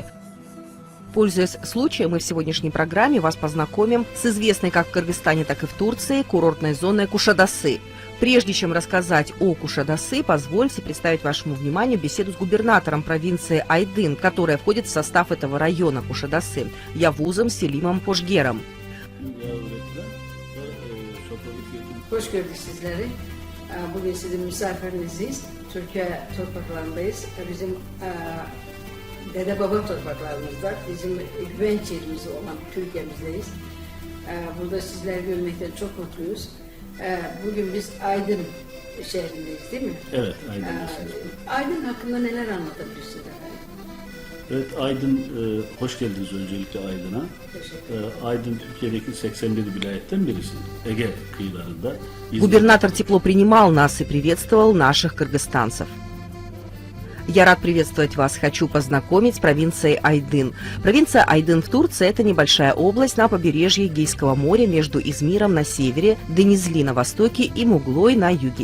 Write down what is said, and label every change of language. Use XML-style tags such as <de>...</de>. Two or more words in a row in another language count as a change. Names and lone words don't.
<ru>Пользуясь случаем, мы в сегодняшней программе вас познакомим с известной как в Кыргызстане, так и в Турции курортной зоной Кушадасы. Прежде чем рассказать о Кушадасы, позвольте представить вашему вниманию беседу с губернатором провинции Айдын, которая входит в состав этого района Кушадасы, Явузом Селимом Хожгером.</ru> <tr>Hoş gördük sizleri. Bugün sizin misafiriniziz. Türkiye topraklarındayız. Bizim dede baba topraklarımızda, bizim güvenç yerimiz olan Türkiye'mizdeyiz. Burada sizleri görmekten çok mutluyuz. Bugün biz Aydın şehrindeyiz, değil mi? Evet, Aydın'dayız. Aydın hakkında neler anlatabilirsiniz efendim? Evet, Aydın, hoş geldiniz öncelikle Aydın'a. Aydın Türkiye'deki 81 vilayetten birisi. Ege kıyılarında.</tr> <ru>Губернатор тепло принимал нас и приветствовал наших кыргызстанцев. Я рад приветствовать вас. Хочу познакомить с провинцией Айдын. Провинция Айдын в Турции – это небольшая область на побережье Эгейского моря между Измиром на севере, Денизли на востоке и Муглой на юге.</ru>